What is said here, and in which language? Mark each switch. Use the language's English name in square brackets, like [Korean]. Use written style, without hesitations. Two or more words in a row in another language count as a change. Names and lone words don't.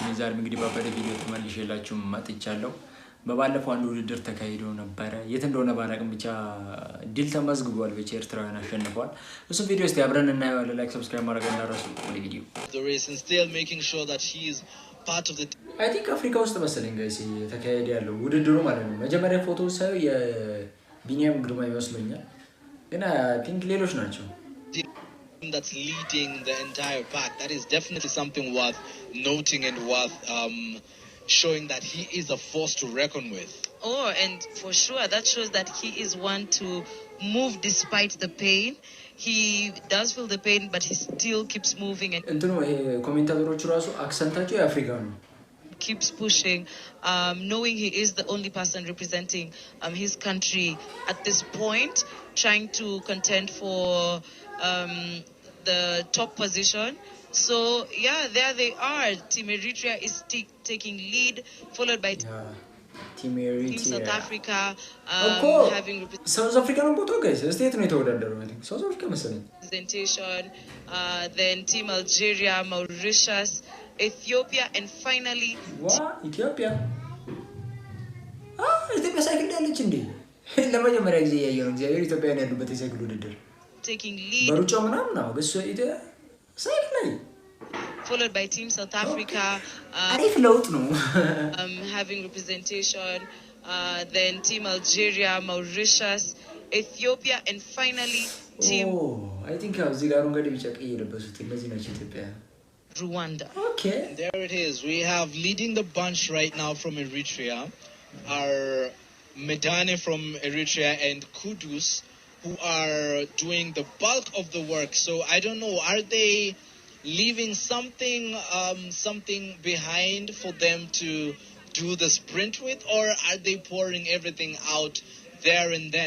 [Amharic] ዛሬ እንግዲህ በአበደ ቪዲዮ ተመልሼላችሁ መጥቻለሁ። በባለፈው አንድ ውድድር ተካሂዶ ነበር። የት እንደሆነ ባላቅም ብቻ ድል ተመዝግቧል። ብቻ ኤርትራውያን አሸንፈዋል። እሱ ቪዲዮ እስቲ አብረን እናየዋለን። [English] like subscribe [Amharic] ማድረግ እንዳትረሱ። ወደ ቪዲዮ [English] I think [Amharic] አፍሪካ ውስጥ መሰለኝ ጋይስ ተካሂዶ ያለው ውድድሩ ማለት ነው። መጀመሪያ ፎቶ ሳይው የቢኒያም ግርማ ይመስለኛል፣ ግን [English] I think [Amharic] ሌሎች ናቸው። [English] That's leading the entire pack. That is definitely something worth noting and worth showing that he is a force to reckon with. Oh, and for sure that shows that he is one to move despite the pain. He does feel the pain, but he still keeps moving and [Amharic] እንትኑ ኮሜንታተሮቹ ራሱ አክሰንታቸው የአፍሪካ ነው። [English] Keeps pushing, knowing he is the only person representing his country at this point, trying to contend for the top position. So yeah, there they are. Team Eritrea is taking lead, followed by Team Eritrea. Team South Africa having South Africa no boto guys. [Amharic] State no የተወዳደሩ ማለት South Africa መሰለኝ. [English] Representation, then Team Algeria, Mauritius, Ethiopia, and finally Ethiopia. [Amharic] ኢትዮጵያ ሳይክል ያለች እንዴ? ለመጀመሪያ ጊዜ ያየው ነው እግዚአብሔር ኢትዮጵያን ያሉበት የሳይክል ውድድር [English] taking lead, [Amharic] በሩጫ ምናምን ነው ገሱ ኢትዮጵያ ሳይክል ላይ [English] followed by Team South Africa, [Amharic] አሪፍ ለውጥ ነው [English] having representation, then Team Algeria, Mauritius, Ethiopia, and finally Team I think [Amharic] እዚህ ጋር እንግዲህ ቢጫ ቀይ የለበሱት እነዚህ ናቸው ኢትዮጵያ [English] Rwanda. Okay, there it is. We have leading the bunch right now from Eritrea are Medane from Eritrea and Kudus, who are doing the bulk of the work. So I don't know, are they leaving something behind for them to do the sprint with, or are they pouring everything out there and then?